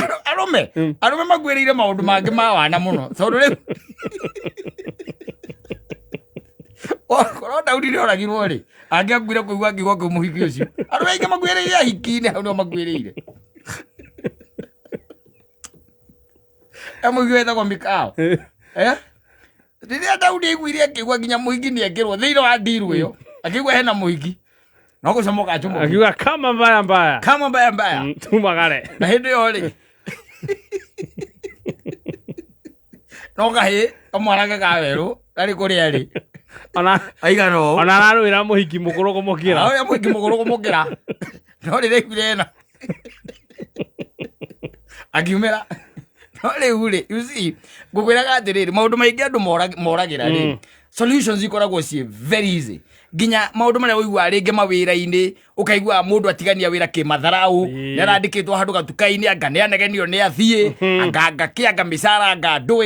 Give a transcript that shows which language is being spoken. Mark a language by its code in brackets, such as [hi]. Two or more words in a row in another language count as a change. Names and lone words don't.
[ki] arũme makuĩrĩire maũndũ mangĩ ma wana mũno tondũ rĩu korwo Daudi nĩ oragirwo rĩ angĩakuire kũigua kiugo kĩu mũhiki ũcio arũme aingĩ makuĩrĩire ahiki-inĩ hau nĩo makuĩrĩire Mũhiki wetagwo Mikao. Rĩrĩa Daudi aiguire akĩigua nginya mũhiki nĩekĩrwo thĩinĩ wa ndiru ĩyo akĩigua hena mũhiki no gũcomoka acomoka akiuga [sw] kama mbaya mbaya [ki] tumagare na hĩndĩ ĩyo rĩ no kahĩ kamwanake ka werũ karĩ kũrĩa rĩ aigana ũũ ona ararũĩra mũhiki mũkũrũ kũmũkĩra ũrĩa mũhiki mũkũrũ kũmũkĩra no rĩrĩa aiguire ĩno akiumĩra no rĩu rĩ [en] you see [ki] ngũkwĩraga atĩrĩrĩ maũndũ maingĩ andũ moragĩra rĩ solutions ikoragwo ciĩ [en] very easy [ki] nginya maũndũ marĩa ũigua rĩngĩ mawĩra-inĩ ũkaigua mũndũ atigania wĩra kĩmatharaũ nĩarandĩkĩtwo handũ gatuka-inĩ anga nĩanegenio nĩ athiĩ anga kĩanga mĩcara anga ndũĩ